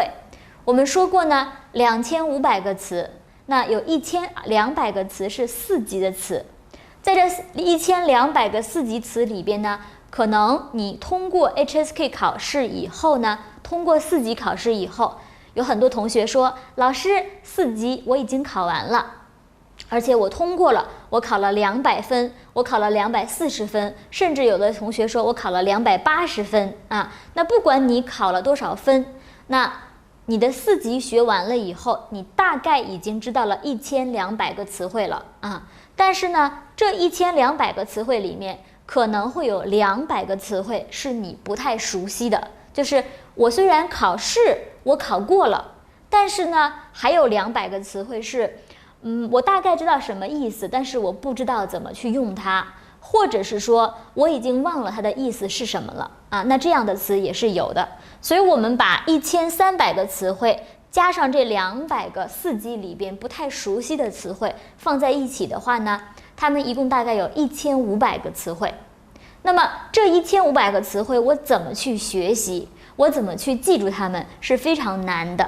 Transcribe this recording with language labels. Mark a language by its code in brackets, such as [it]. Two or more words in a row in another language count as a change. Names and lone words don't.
[zh] 我們說過呢，2500個詞，那有1200個詞是4級的詞。在這1200個4級詞裡邊呢，可能你通過 HSK 考試以後呢，通過4級考試以後，有很多同學說，老師4級我已經考完了，而且我通過了，我考了200分，我考了240分，甚至有的同學说我考了280分那不管你考了多少分，那你的4 級學完了以後，你大概已經知道了1200個詞彙了但是呢，這1200個詞彙裡面可能會有200個詞彙是你不太熟悉的，就是我雖然考試我考過了， 但是呢，還有200個詞彙是，我大概知道什麼意思，但是我不知道怎麼去用它，或者是說我已經忘了它的意思是什麼了啊。那這樣的詞也是有的。所以我們把1300 個詞彙加上這200個4級裡邊不太熟悉的詞彙放在一起的話呢，它們一共大概有1500個詞彙。那麼這1500個詞彙我怎麼去學習，我怎麼去記住它們是非常難的。